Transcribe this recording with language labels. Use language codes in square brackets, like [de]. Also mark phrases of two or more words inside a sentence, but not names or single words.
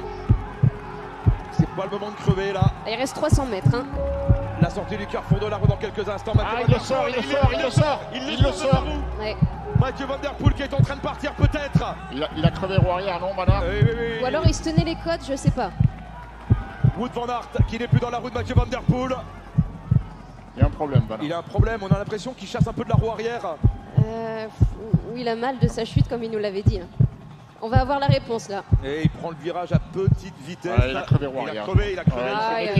[fr] C'est pas le moment de crever là. Il reste 300 mètres. Hein. La sortie du carrefour de l'arbre dans quelques instants. Il le sort. Ouais. Mathieu Van Der Poel qui est en train de partir peut-être. Il a crevé roue arrière, non Van Aert? Ou alors il se tenait les côtes, je sais pas. Wout van Aert qui n'est plus dans la roue de Mathieu Van Der Poel. Il y a un problème Van Aert. Il a un problème, on a l'impression qu'il chasse un peu de la roue arrière. Oui, il a mal de sa chute comme il nous l'avait dit. On va avoir la réponse là. Et il prend le virage à petite vitesse. Il a crevé roue arrière. Il a crevé.